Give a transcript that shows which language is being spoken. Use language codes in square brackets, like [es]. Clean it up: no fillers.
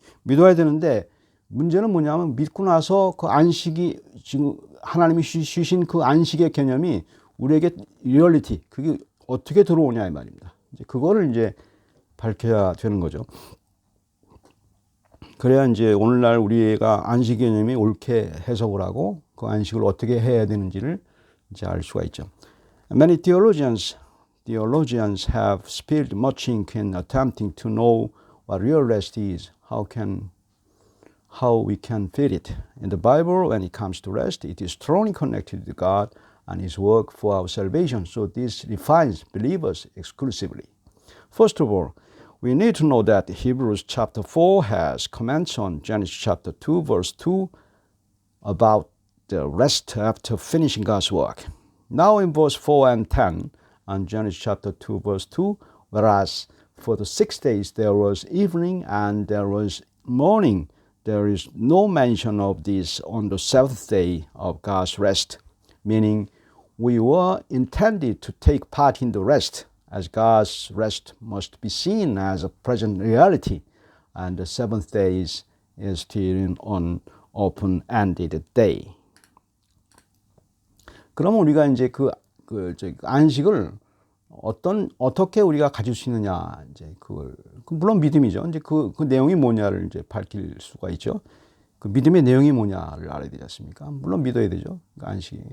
[ko] 믿어야 되는데 문제는 뭐냐면 믿고 나서 그 안식이 지금 하나님이 주신 그 안식의 개념이 우리에게 리얼리티, 그게 어떻게 들어오냐 이 말입니다. 이제 그거를 이제 밝혀야 되는 거죠. 그래야 이제 오늘날 우리가 안식 개념이 옳게 해석을 하고 그 안식을 어떻게 해야 되는지를 이제 알 수가 있죠. [en] Many theologians have spilled much ink in attempting to know what real rest is. How we can fit it. In the Bible, when it comes to rest, it is strongly connected to God and His work for our salvation. So this defines believers exclusively. First of all, we need to know that Hebrews chapter 4 has comments on Genesis chapter 2, verse 2 about the rest after finishing God's work. Now in verse 4 and 10 on Genesis chapter 2, verse 2, whereas for the 6 days there was evening and there was morning, there is no mention of this on the seventh day of God's rest, meaning we were intended to take part in the rest, as God's rest must be seen as a present reality, and the seventh day is still an open-ended day. [ko] 그러면 우리가 이제 안식을 어떻게 우리가 가질 수 있느냐, 이제 물론 믿음이죠. 이제 그 내용이 뭐냐를 이제 밝힐 수가 있죠. 그 믿음의 내용이 뭐냐를 알아야 되지 않습니까? 물론 믿어야 되죠. 그 안식이.